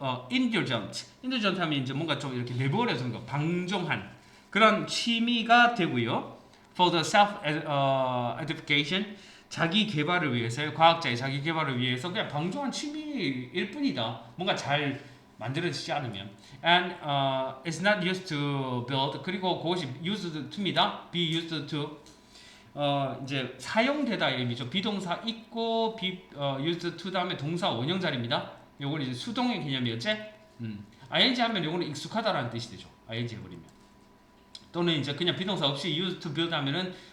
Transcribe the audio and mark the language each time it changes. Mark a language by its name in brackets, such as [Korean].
[Korean] indulgent 하면 이제 뭔가 좀 이렇게 내버려 두는 거, 방종한 그런 취미가 되고요. [English] For the self-edification, [Korean] 자기 개발을 위해서, 과학자의 자기 개발을 위해서 그냥 방종한 취미일 뿐이다. 뭔가 잘 만들어지지 않으면. [English] And it's not used to build. [Korean] 그리고 그것이 [English] used to [Korean] 입니다. [English] be used to. [Korean] 이제 사용되다 의미죠. 비동사 있고 [English] used to [Korean] 다음에 동사 원형자리입니다. 요거는 이제 수동의 개념이었지. ing 하면 요거는 익숙하다라는 뜻이 되죠. ing 해버리면. 또는 이제 그냥 비동사 없이 [English] used to build [Korean] 하면은